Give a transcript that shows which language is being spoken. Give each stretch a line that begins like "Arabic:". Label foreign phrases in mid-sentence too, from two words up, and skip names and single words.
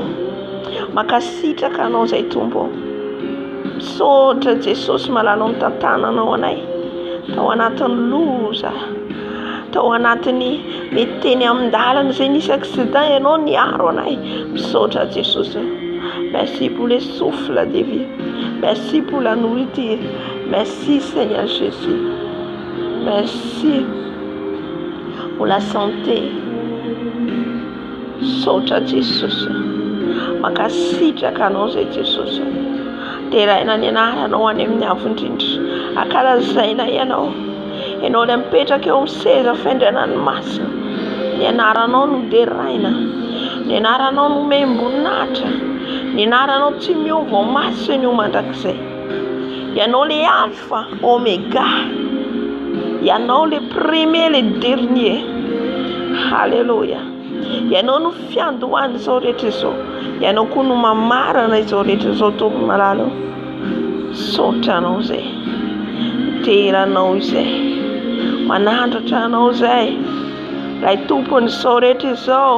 Malagasy: Makasitraka anao zay Tompo. Misaotra Jesosy malalo mitantananao anay. Tao anatin'ny loza. Tao anatin'ny meteny amin'ny dalana zay nisy accident ianao niaro anay. Misaotra Jesosy.
French: Merci pour le souffle de vie. Merci pour la nourriture. Merci Seigneur Jésus. Merci pour la santé.
Malagasy: Misaotra Jesosy. Makasitraka anao zay Jesosy. Terahina ny anaranao any amin'ny avondrindra. Akalazaina ianao. Ianao ilay mipetraka eo amin'ny seza fiandrianan'ny masina. Ny anaranao no deraina. Ny anaranao no membonatra. Ny anaranao tsy miova masina io mandrakizay.
French: Ianao le alpha, oméga. Ianao le premier, le dernier. Alléluia.
Malagasy: Ianao no fiandohany izao rehetra izao. Ianao koa no mamarana izao rehetra izao Tompo malalo. Misaotra anao zay. Teranao izay. Manandratra anao zay. Lay tompon'izao rehetra izao.